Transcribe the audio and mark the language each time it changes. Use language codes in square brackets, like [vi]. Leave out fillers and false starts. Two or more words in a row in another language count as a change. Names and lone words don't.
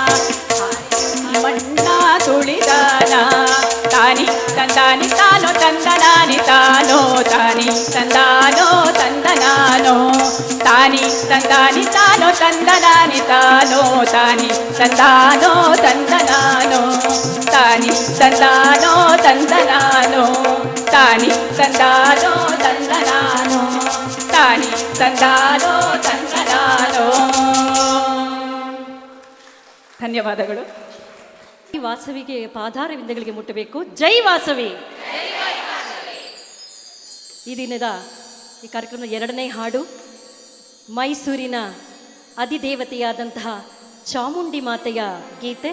[kn] ಮಣ್ಣ ತುಳಿದಾನ ತಾನಿ ತಂದಾನಿ ತಾನೋ ತಂದನಾನಿ ತಾನೋ ತಾನಿ ತಂದಾನೋ ತಂದನಾನೋ ತಾನಿ ತಂದಾನಿ ತಾನೋ ತಂದನಾನಿ ತಾನೋ ತಾನಿ ತಂದಾನೋ ತಂದನಾನೋ ತಾನಿ ತಂದಾನೋ ತಂದನಾನೋ ತಾನಿ ತಂದಾನೋ ತಂದನಾನೋ ತಾನಿ ತಂದಾನೋ ತಂದನಾನೋ. ಧನ್ಯವಾದಗಳು. ಈ ವಾಸವಿಗೆ ಪಾದಾರವಿಂದಗಳಿಗೆ ಮುಟ್ಟಬೇಕು. ಜೈ ವಾಸವಿ. ಈ ದಿನದ ಈ ಕಾರ್ಯಕ್ರಮದ ಎರಡನೇ ಹಾಡು ಮೈಸೂರಿನ ಅಧಿದೇವತೆಯಾದಂತಹ ಚಾಮುಂಡಿ ಮಾತೆಯ ಗೀತೆ.